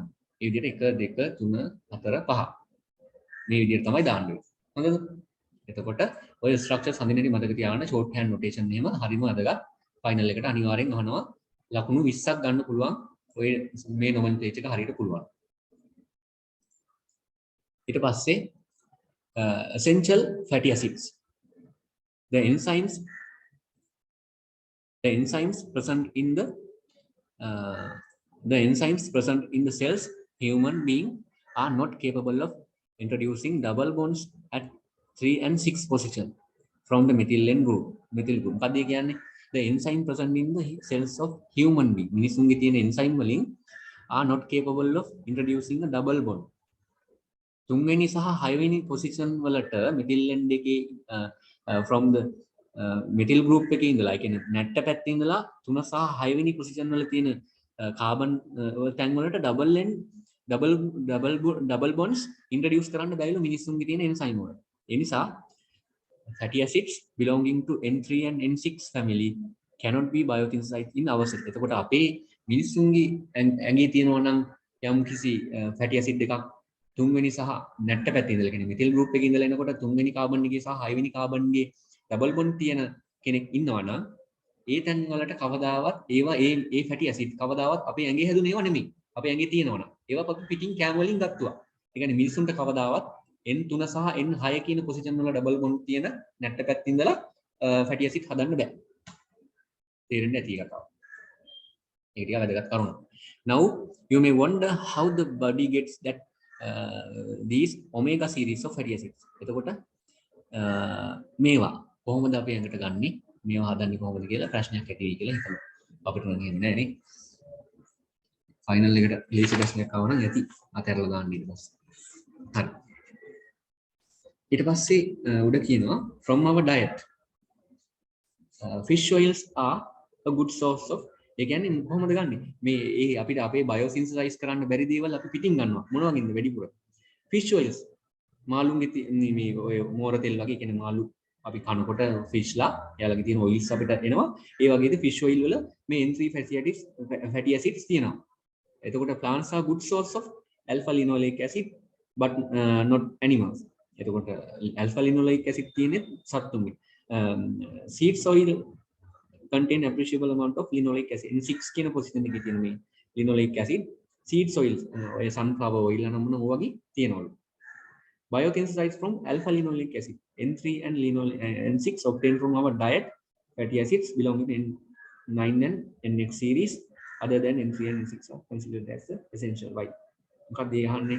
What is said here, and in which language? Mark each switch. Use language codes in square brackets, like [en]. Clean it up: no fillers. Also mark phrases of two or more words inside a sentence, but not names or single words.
[si] මේ විදිහට 1 2 3 4 5. මේ විදිහට තමයි දාන්න ඕනේ. හොඳද? එතකොට ඔය ස්ට්‍රක්චර්ස් හඳුනන්නේ මතක තියාගන්න [en] short hand notation [si] එහෙම හරිම වැදගත්. ෆයිනල් එකට අනිවාර්යෙන් අහනවා ලකුණු 20ක් ගන්න පුළුවන්. ඔය මේ නොමෙන්ක්ලේචර් එක හරියට පුළුවන්. ඊට පස්සේ [en] essential fatty acids. The enzymes present in the cells human being are not capable of introducing double bonds at 3 and 6 position from the methyl group. [si] මොකක්ද කියන්නේ? [en] The enzyme present in the cells of human being. [si] මිනිසුන්ගේ තියෙන enzyme වලින් [en] are not capable of introducing a double bond. [si] තුන්වෙනි සහ හයවෙනි පොසිෂන් වලට [en] methyl end [si] එකේ [en] from the methyl group [si] එකේ ඉඳලා ඒ කියන්නේ නැට්ට පැත්තේ ඉඳලා 3 සහ 6 වෙනි පොසිෂන් වල තියෙන කාබන් තැන් වලට [en] double bonds introduce [si] කරන්න බැරිලු මිනිස්සුන්ගේ තියෙන එන්සයිම් වල. ඒ නිසා [en] fatty acids belonging to N3 and N6 family cannot be biosynthesized in our cell. [si] එතකොට අපේ මිනිස්සුන්ගේ ඇඟේ තියෙනවා නම් යම් කිසි [en] fatty acid [si] එකක් තුන්වෙනි සහ නැට්ට පැත්තේ ඉඳලා කියන්නේ [en] methyl group [si] එකේ ඉඳලා එනකොට තුන්වෙනි කාබන් එකේ සහ හයවෙනි කාබන්ගේ [en] double bond [si] තියෙන කෙනෙක් ඉන්නවා නම් ඒ තැන් වලට කවදාවත් ඒවා ඒ [en] fatty acid [si] කවදාවත් අපේ ඇඟේ හැදුන ඒවා නෙමෙයි. අපේ ඇඟේ තියෙනවා නම් ඒවා අපි පිටින් කැම් වලින් ගත්තා. ඒ කියන්නේ මිනිසුන්ට කවදාවත් N3 සහ N6 කියන පොසිෂන් වල [en] double bond [si] තියෙන නැට්ට පැත්තේ ඉඳලා [en] fatty acid [si] හදන්න බෑ. තේරෙන්නේ නැති කතාව. ඒක ටික වැදගත් කරුණක්. [en] Now you may wonder how the body gets that these omega series of fatty acids. [si] එතකොට මේවා කොහොමද අපි ඇඟට ගන්නෙ? මේවා හදන්නේ කොහොමද කියලා ප්‍රශ්නයක් ඇති වෙයි කියලා හිතනවා. අපිට නම් එන්නේ නැහැ නේ. ෆයිනල් එකට ලේසි ප්‍රශ්නයක් ආව නම් ඇති අතහැරලා දාන්න ඊට පස්සේ. හරි. ඊට පස්සේ උඩ කියනවා [en] from our diet fish oils are a good source of. [si] ඒ කියන්නේ කොහොමද ගන්නෙ? මේ අපිට අපේ බයෝසින්තසයිස් කරන්න බැරි දේවල් අපි පිටින් ගන්නවා. මොනවා වගේද වැඩිපුර? [en] fish oils. [si] මාළුන්ගේ මේ ඔය මෝර තෙල් වගේ කියන්නේ මාළු අපි කනකොට ෆිෂ්ලා එයාලගේ තියෙන ඔයිල්ස් අපිට එනවා. ඒ වගේද [en] fish oil [si] වල මේ [en] N3 fatty acids [si] තියෙනවා. එතකොට [en] plants are good source of alpha linoleic acid but not animals. [si] එතකොට [en] alpha linoleic acid [si] තියෙන්නේ සත්තුන්ගේ. [en] seeds oil contain appreciable amount of linoleic acid. [si] In 6 කියන පොසිෂන් එකේ තියෙන මේ [en] linoleic acid seeds oils [si] ඔය [en] sunflower oil [si] නම් මොන වගේ තියෙනවලු. [en] Biosynthesized from alpha linoleic acid. N3 and N6 obtained from our diet. Fatty acids belonging to N9 and NX series other than N3 and N6 are considered as the essential. Why? [si] මොකක්ද ඒ අහන්නේ?